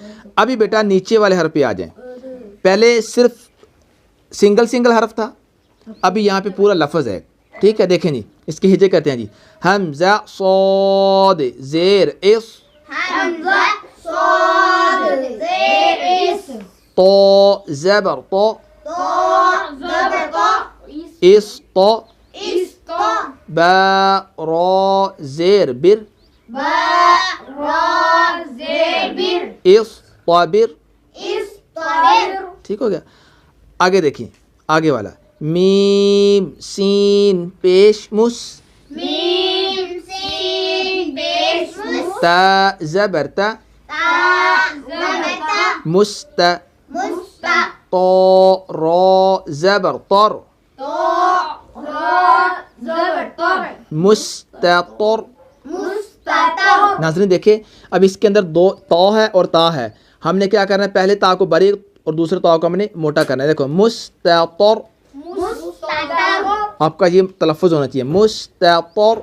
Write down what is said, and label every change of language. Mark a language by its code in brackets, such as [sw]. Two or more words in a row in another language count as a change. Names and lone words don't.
[ur] ابھی بیٹا نیچے والے حرف پہ آ جائیں. پہلے صرف سنگل حرف تھا، ابھی یہاں پہ پورا لفظ ہے، ٹھیک ہے. دیکھیں جی اس کے ہجے کہتے ہیں جی. حمزہ صاد زیر اس. طا زبر طا. اس طا. با را زیر بر. با را زیر بر اصطبر. اصطبر ٹھیک ہو گیا. آگے دیکھیں آگے والا میم سین پیش مس میم سین پیش مس تا زبر تا تا زبر تا مست مست طا را زبر طر تو را زبر تر مستطر. مستتر. ناظرین دیکھیں اب اس کے اندر دو تا ہے اور تا ہے. ہم نے کیا کرنا ہے پہلے تا کو باریک اور دوسرے تا کو ہم نے موٹا کرنا ہے. دیکھو مستطر مستتر آپ کا یہ تلفظ ہونا چاہیے مستطر.